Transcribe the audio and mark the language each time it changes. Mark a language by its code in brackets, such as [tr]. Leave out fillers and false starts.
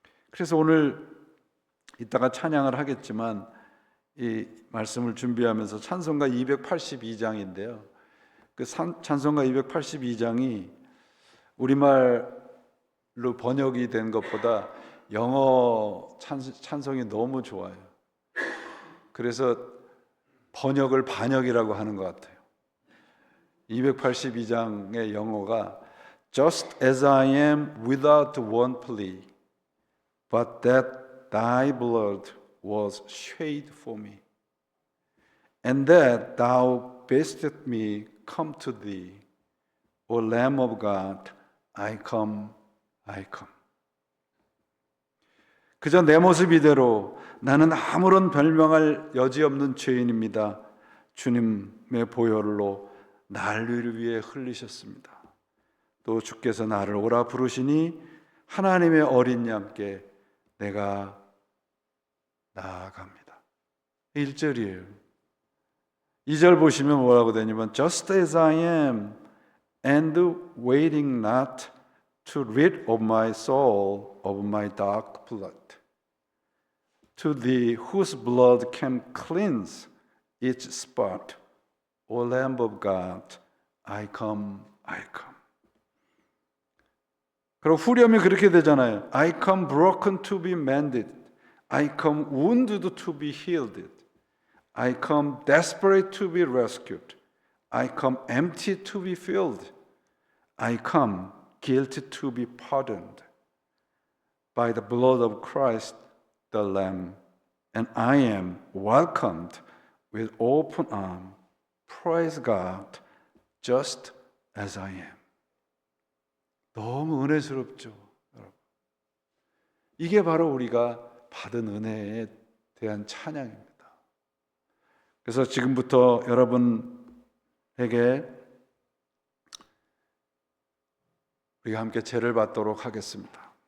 [ko] 그래서 오늘 이따가 찬양을 하겠지만 이 말씀을 준비하면서 찬송가 282장인데요. 그 찬송가 282장이 우리말로 번역이 된 것보다 영어 찬송이 너무 좋아요. 그래서 번역을 반역이라고 하는 것 같아요. 282장의 영어가 [en] Just as I am without one plea, but that thy blood was shed for me, and that thou bidst me come to thee, O Lamb of God, I come, I come. [ko] 그저 내 모습 이대로 나는 아무런 별명할 여지 없는 죄인입니다. 주님의 보혈로 나를 위해 흘리셨습니다. 또 주께서 나를 오라 부르시니 하나님의 어린 양께 내가 나아갑니다. 1절이에요. 2절 보시면 뭐라고 되냐면 [en] Just as I am and waiting not to rid of my soul of my dark blood, to thee whose blood can cleanse each spot, O Lamb of God, I come, I come. [ko] 그리고 후렴이 그렇게 되잖아요. [en] I come broken to be mended. I come wounded to be healed. I come desperate to be rescued. I come empty to be filled. I come guilty to be pardoned. By the blood of Christ the Lamb, and I am welcomed with open arms. Praise God, just as I am. [ko] 너무 은혜스럽죠, 여러분. 이게 바로 우리가 받은 은혜에 대한 찬양입니다. 그래서 지금부터 여러분에게 우리가 함께 제를 받도록 하겠습니다.